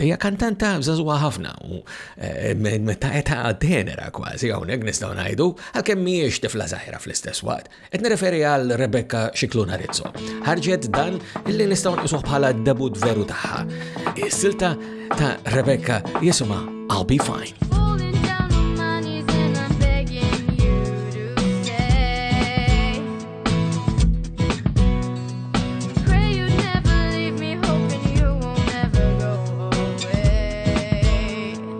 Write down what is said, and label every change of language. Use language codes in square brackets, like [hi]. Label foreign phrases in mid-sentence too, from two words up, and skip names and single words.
[mt] Hija kantanta żagħżugħa ħafna u meta qed tenera kważi hawnhekk nistgħu ngħidu għalkemm mhijiex tifla żgħira fl-istess waqt. Qed nirreferi għal Rebecca Scicluna Rizzo. Ħarġet dan illi nistgħu nqisuh bħala debut veru tagħha. Is-silta ta' Rebecca jisimha I'll Be Fine. [en] Falling down on my knees and I'm begging you to stay. Pray you'd never leave me, hoping you won't ever go away.